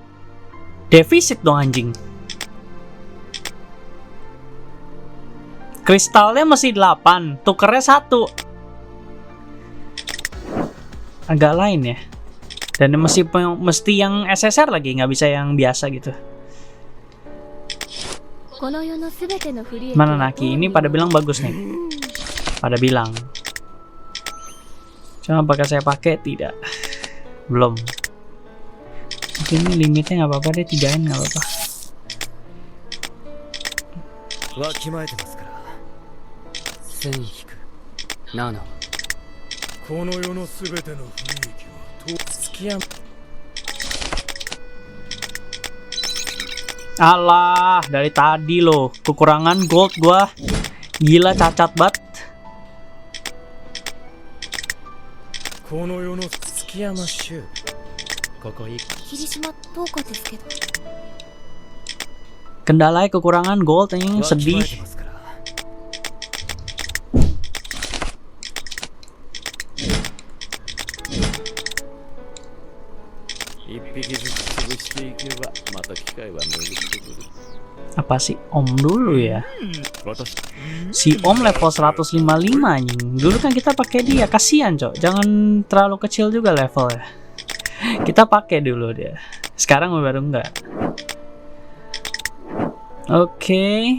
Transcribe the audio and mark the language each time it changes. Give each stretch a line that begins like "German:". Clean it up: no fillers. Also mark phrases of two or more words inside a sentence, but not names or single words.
Indonesian: Defisit dong anjing. Kristalnya masih 8, tukernya 1. Agak lain ya. Dan mesti yang SSR lagi, nggak bisa yang biasa gitu.
Japanese: この世のすべての不利益
Indonesian: Mana Naki? Ini pada bilang bagus nih. Pada bilang. Cuma apakah saya pakai? Tidak. Belum. Mungkin ini limitnya nggak apa-apa deh, 3N nggak apa-apa.
Japanese: わきまえてますから 1000引く7 この世のすべての不利益は月山
Indonesian: Alah, dari tadi loh, kekurangan gold gua. Gila, cacat banget.
Japanese: この世の月山修ここいい霧島10日ですけど
Indonesian: Kendalanya kekurangan gold ini
Japanese: わきまえ
Indonesian: sedih.
Japanese: てますから一匹ずつ潰していけばまた機会は巡ってくる。
Indonesian: Apa sih Om dulu ya?
Japanese: 私
Indonesian: Si Om level 155 anjing. Dulu kan kita pakai dia, kasihan cok. Jangan terlalu kecil juga levelnya. Kita pakai dulu dia. Sekarang baru enggak. Oke.